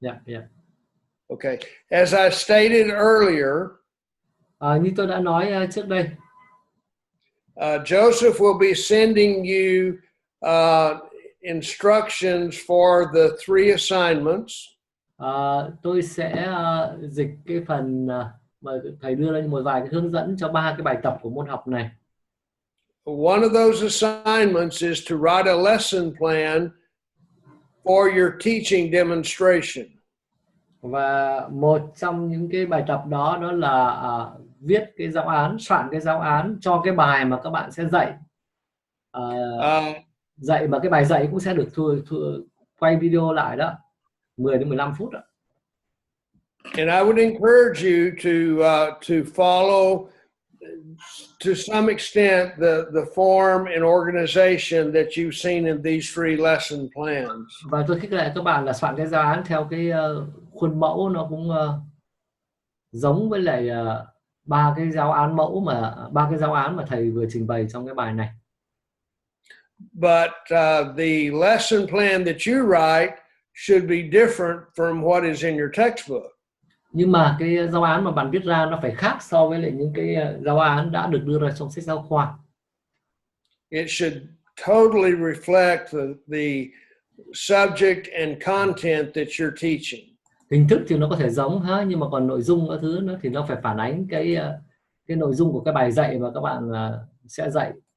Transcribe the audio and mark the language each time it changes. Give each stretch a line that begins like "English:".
English: Yeah. Okay. As I stated earlier,
Vietnamese: như tôi đã nói trước đây,
English: Joseph will be sending you instructions for the 3 assignments.
Vietnamese: Tôi sẽ dịch cái phần mà thầy đưa ra một vài cái hướng dẫn cho 3 cái bài tập của môn học này.
English: One of those assignments is to write a lesson plan for your teaching demonstration.
Vietnamese: Và một trong những cái bài tập đó là viết cái giáo án, soạn cái giáo án cho cái bài mà các bạn sẽ dạy. Dạy mà cái bài dạy cũng sẽ được quay video lại đó, 10 đến 15 phút đó.
English: And I would encourage you to follow to some extent the form and organization that you've seen in these 3 lesson plans.
Vietnamese: Và tôi khích lệ các bạn là soạn cái giáo án theo cái khuôn mẫu nó cũng giống với lại 3 cái giáo án mà thầy vừa trình bày trong cái bài này.
English: But the lesson plan that you write should be different from what is in your textbook.
Vietnamese: Nhưng mà cái giáo án mà bạn viết ra nó phải khác so với lại những cái giáo án đã được đưa ra trong sách giáo khoa.
English: It should totally reflect the subject and content that you're teaching.
Vietnamese: Hình thức thì nó có thể giống ha, nhưng mà còn nội dung các thứ nữa thì nó phải phản ánh cái nội dung của cái bài dạy mà các bạn sẽ dạy.